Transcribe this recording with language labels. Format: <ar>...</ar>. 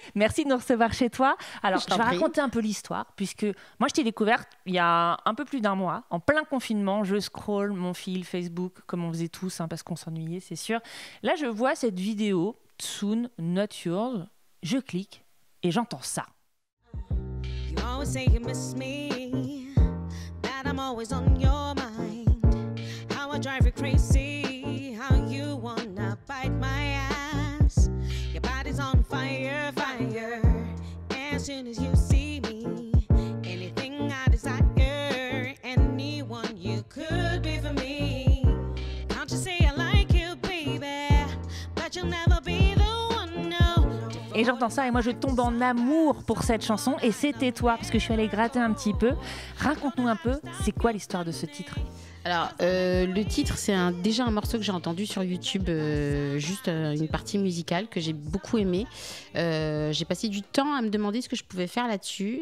<fr>Merci de nous recevoir chez toi. Alors, je vais raconter un peu l'histoire, puisque moi, je t'ai découverte il y a un peu plus d'un mois, en plein confinement. Je scrolle mon fil Facebook, comme on faisait tous, parce qu'on s'ennuyait, c'est sûr. Là, je vois cette vidéo, Tsun, Not Yours. Je clique et j'entends ça.</fr> <en>You always say you miss me, that I'm always on your mind, how I drive you crazy, how you wanna bite my ass, your body's on fire, fire, as soon as you see me, anything I desire, anyone you could be for me, can't you say I like you, baby, but you'll never be the one, no.</en> <fr>Et j'entends ça et moi je tombe en amour pour cette chanson et c'était toi parce que je suis allée gratter un petit peu. Raconte-nous un peu, c'est quoi l'histoire de ce titre ? Alors, le titre, c'est déjà un morceau que j'ai entendu sur YouTube, juste une partie musicale que j'ai beaucoup aimée. J'ai passé du temps à me demander ce que je pouvais faire là-dessus.</fr>